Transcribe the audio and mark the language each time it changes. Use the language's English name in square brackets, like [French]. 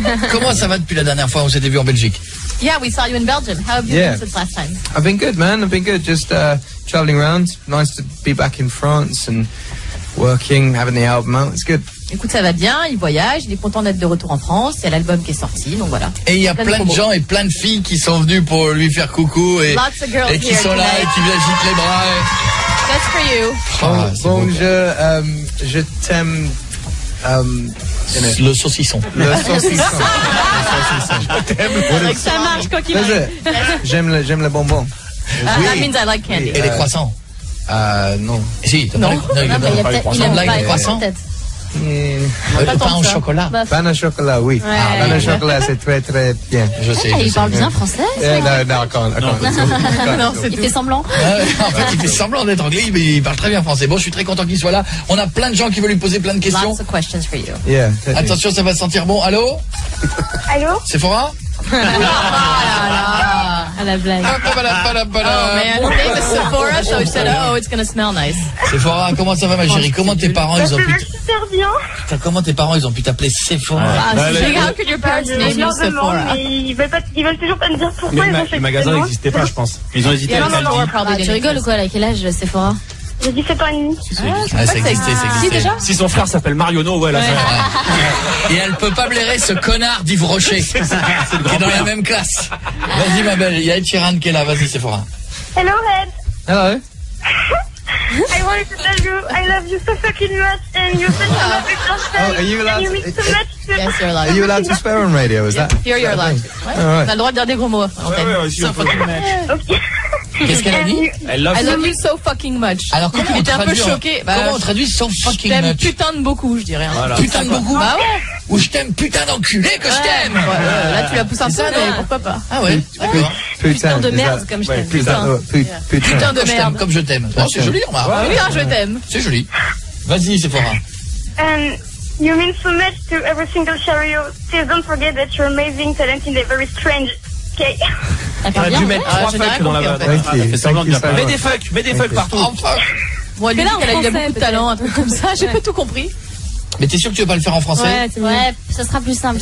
[French] Comment ça va depuis la dernière fois où on s'était vu en Belgique? [English] Yeah, we saw you in Belgium. How have you been since last time? I've been good, man. I've been good. Just traveling around. Nice to be back in France and working, having the album out. It's good. [French] Écoute, ça va bien, il voyage, il est content d'être de retour en France, il y a l'album qui est sorti, donc voilà. Et il y a plein de gens et plein de filles qui sont venues pour lui faire coucou et qui sont là et qui lui agitent les bras. [English] That's for you. [French] Bonjour, je t'aime. Le saucisson. Le saucisson. Ça marche quoi qu'il arrive. J'aime le bonbon. [English] That means I like candy. [French] Et les croissants? Non. Si, non. Il aime pas les croissants. Le pain au chocolat. Pain au chocolat, oui. Pain au chocolat, c'est très très bien. Je sais. Il parle bien français. Non, il fait semblant. En fait, il fait semblant d'être anglais, mais il parle très bien français. Bon, je suis très content qu'il soit là. On a plein de gens qui veulent lui poser plein de questions. [English] Lots of questions for you. Yeah. [French] Attention, ça va sentir bon. Allô? Allô? Sephora? À la blague. [English] Oh man, her name is Sephora, so I said, oh, it's gonna smell nice. [French] Sephora, comment ça va ma chérie? Comment tes parents ils ont pu super bien. Comment tes parents ils ont pu t'appeler Sephora? [English] How could your parents name you Sephora? [French] Mais ils veulent toujours pas me dire pourquoi ils ont fait le magasin n'existait pas, je pense. Ils ont hésité à le Tu rigoles ou quoi? À quel âge Sephora? J'ai 17 ans et demi. Ça existait. Si son frère s'appelle Mariono, ouais, là, Et elle peut pas blairer ce connard d'Yves Rocher qui est dans la même classe. Vas-y ma belle, il y a Ed Sheeran qui est là, vas-y Sephora. [English] Hello Ed. Hello. I wanted to tell you I love you so fucking much and you're such a lovely person. Are you allowed and you mean so much. Yes, you're allowed. Are you allowed to swear on radio? Is that? Here you're allowed. [French] Ouais. On a le droit de dire des gros mots. [English] Ok. [French] Qu'est-ce qu'elle a dit? [English] I love you so fucking much. [French] Alors comment il était un peu choqué. Comment on traduit [English] so fucking much? [French] Je t'aime [English] much? [French] putain de beaucoup, je dirais. Voilà. Putain de beaucoup? Bah ouais. Ou je t'aime putain d'enculé que je t'aime. Là tu la pousses un peu, mais pourquoi pas? Ah ouais. Putain de merde comme je t'aime. Putain de merde comme je t'aime. C'est joli, remarque. Oui, je t'aime. C'est joli. Vas-y Sephora. [English] You mean so much to every single chariot. Please don't forget that you're amazing, talented and very strange. Okay. [French] T'aurais dû mettre 3 fucks dans la fait semblant de bien parler. Mets des fucks partout. Moi, lui, il a beaucoup de talent, un truc comme ça, j'ai pas tout compris. Mais t'es sûr que tu veux pas le faire en français? Ouais, ça sera plus simple.